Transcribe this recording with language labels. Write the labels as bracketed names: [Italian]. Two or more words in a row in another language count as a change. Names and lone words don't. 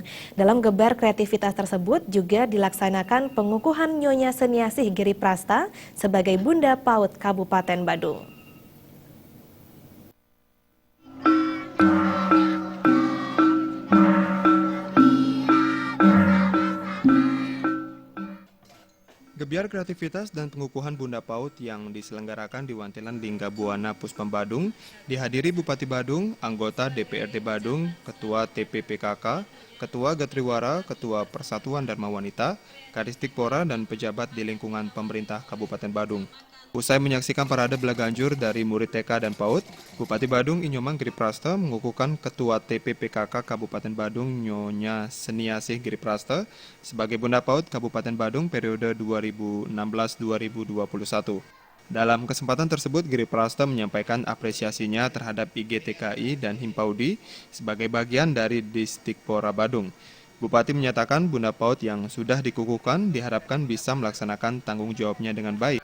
[Indonesian] Dalam gebiar kreativitas tersebut juga dilaksanakan pengukuhan Nyonya Seniasih Giri Prasta sebagai Bunda PAUD Kabupaten Badung. Gebiar kreativitas dan pengukuhan Bunda PAUD yang diselenggarakan di Wantilan Lingga Buana Puspem Badung dihadiri Bupati Badung, anggota DPRD Badung, Ketua TPPKK, Ketua Gatriwara, Ketua Persatuan Dharma Wanita, Kadisdikpora, dan pejabat di lingkungan pemerintah Kabupaten Badung. Usai menyaksikan parade belaganjur dari murid TK dan PAUD, Bupati Badung Inyomang Giri Prasta mengukuhkan Ketua TPPKK Kabupaten Badung Nyonya Seniasih Giri Prasta sebagai Bunda PAUD Kabupaten Badung periode 2016-2021. Dalam kesempatan tersebut, Giri Prasta menyampaikan apresiasinya terhadap IGTKI dan Himpaudi sebagai bagian dari Disdikpora Badung. Bupati menyatakan Bunda PAUD yang sudah dikukuhkan diharapkan bisa melaksanakan tanggung jawabnya dengan baik.